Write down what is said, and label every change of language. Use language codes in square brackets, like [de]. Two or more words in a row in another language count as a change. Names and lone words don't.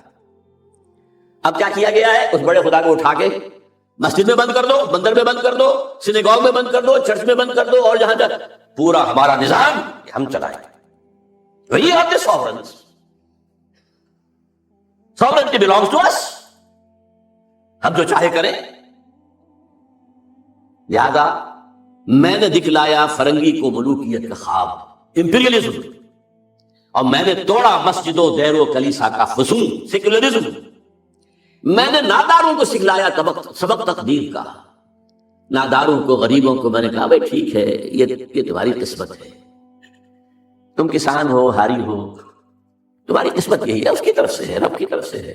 [ur] اب کیا کیا گیا ہے؟ اس بڑے خدا کو اٹھا کے مسجد میں بند کر دو، مندر میں بند کر دو، سینیگوگ میں بند کر دو، چرچ میں بند کر دو، اور جہاں جہاں پورا ہمارا نظام ہم چلائیں. وہی آپ کے سوورنس. [en] Sovereignty belongs to us. [ur] ہم جو چاہے کریں. لہذا میں نے دکھلایا فرنگی کو ملوکیت کا خواب، امپیریلزم، اور میں نے توڑا مسجد و دیر و کلیسا کا فسون، سیکولرزم. میں نے ناداروں کو سکھلایا سبق تقدیر کا. ناداروں کو، غریبوں کو میں نے کہا بھائی ٹھیک ہے، یہ تمہاری قسمت ہے. تم کسان ہو، ہاری ہو، تمہاری قسمت یہی ہے، اس کی طرف سے ہے، رب کی طرف سے ہے.